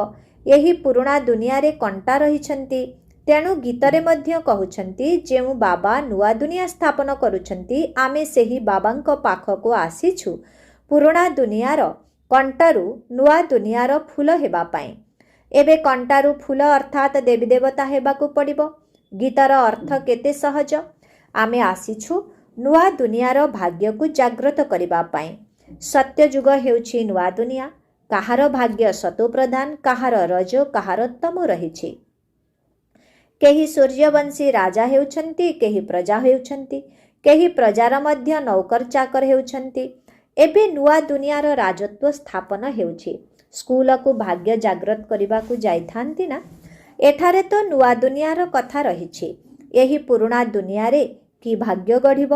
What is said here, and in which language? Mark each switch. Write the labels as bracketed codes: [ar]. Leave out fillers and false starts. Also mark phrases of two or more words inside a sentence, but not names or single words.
[or] ଏହି ପୁରୁଣା ଦୁନିଆ ରେ କଣ୍ଟା ରହିଛନ୍ତି। ତେଣୁ ଗୀତରେ ମଧ୍ୟ କହୁଛନ୍ତି, ଯେଉଁ ବାବା ନୂଆ ଦୁନିଆ ସ୍ଥାପନ କରୁଛନ୍ତି, ଆମେ ସେହି ବାବାଙ୍କ ପାଖକୁ ଆସିଛୁ ପୁରୁଣା ଦୁନିଆର କଣ୍ଟାରୁ ନୂଆ ଦୁନିଆର ଫୁଲ ହେବା ପାଇଁ। ଏବେ କଣ୍ଟାରୁ ଫୁଲ ଅର୍ଥାତ ଦେବୀ ଦେବତା ହେବାକୁ ପଡ଼ିବ। ଗୀତର ଅର୍ଥ କେତେ ସହଜ। ଆମେ ଆସିଛୁ ନୂଆ ଦୁନିଆର ଭାଗ୍ୟ କୁ ଜାଗ୍ରତ କରିବା ପାଇଁ। ସତ୍ୟ ଯୁଗ ହେଉଛି ନୂଆ ଦୁନିଆ। କାହାର ଭାଗ୍ୟ ସତୋ ପ୍ରଧାନ, କାହାର ରଜ, କାହାର ତମୋ ରହିଛି। କେହି ସୂର୍ଯ୍ୟବଂଶୀ ରାଜା ହେଉଛନ୍ତି, କେହି ପ୍ରଜା ହେଉଛନ୍ତି, କେହି ପ୍ରଜାର ମଧ୍ୟ ନୌକର ଚାକର ହେଉଛନ୍ତି। ଏବେ ନୂଆ ଦୁନିଆର ରାଜତ୍ୱ ସ୍ଥାପନ ହେଉଛି। ସ୍କୁଲ କୁ ଭାଗ୍ୟ ଜାଗ୍ରତ କରିବାକୁ ଯାଇଥାନ୍ତି ନା। ଏଠାରେ ତ ନୂଆ ଦୁନିଆର କଥା ରହିଛି। ଏହି ପୁରୁଣା ଦୁନିଆ ରେ କି ଭାଗ୍ୟ ଗଢ଼ିବ।